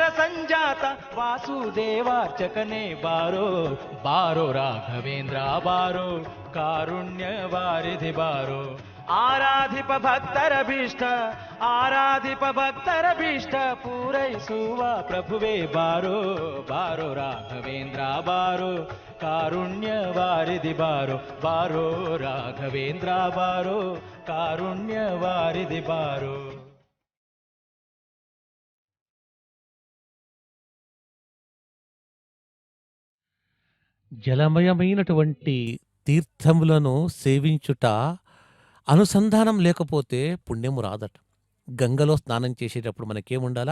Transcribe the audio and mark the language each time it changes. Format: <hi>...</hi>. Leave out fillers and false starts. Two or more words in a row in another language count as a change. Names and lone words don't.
<kn>ಸಂಜಾತ ವಾಸುದೇವಾರ್ಚಕನೇ ಬಾರೋ ಬಾರೋ ರಾಘವೇಂದ್ರ ಬಾರೋ ಕಾರುಣ್ಯವಾರಿಧಿ ಬಾರೋ ಆರಾಧಿಪ ಭಕ್ತರಭೀಷ್ಟ ಆರಾಧಿಪ ಭಕ್ತರಭೀಷ್ಟ ಪೂರೈಸುವ ಪ್ರಭುವೇ ಬಾರೋ ಬಾರೋ ರಾಘವೇಂದ್ರ ಬಾರೋ ಕಾರುಣ್ಯವಾರಿಧಿ ಬಾರೋ ಬಾರೋ ರಾಘವೇಂದ್ರ ಬಾರೋ ಕಾರುಣ್ಯವಾರಿಧಿ ಬಾರೋ.</kn> <te>జలమయమైనటువంటి తీర్థములను సేవించుట అనుసంధానం లేకపోతే పుణ్యము రాదట. గంగలో స్నానం చేసేటప్పుడు మనకేముండాలా?</te>